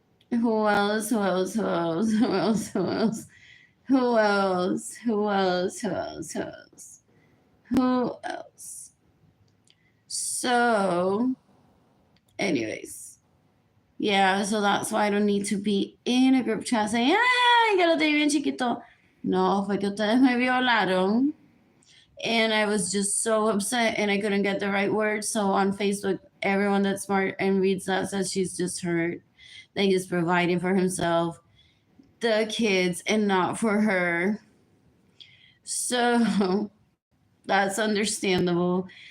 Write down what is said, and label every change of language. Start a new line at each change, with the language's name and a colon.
English: Who else? Who else? Who else? Who else? Who else? Who else? Who else? Who else? Who else? Who else? So, anyways, yeah, so that's why I don't need to be in a group chat saying,
Spanish: ay, que lo tengo bien chiquito. No, fue que ustedes me violaron.
English: And I was just so upset and I couldn't get the right words. So on Facebook, everyone that's smart and reads that says she's just hurt. That he's providing for himself, the kids, and not for her. So that's understandable.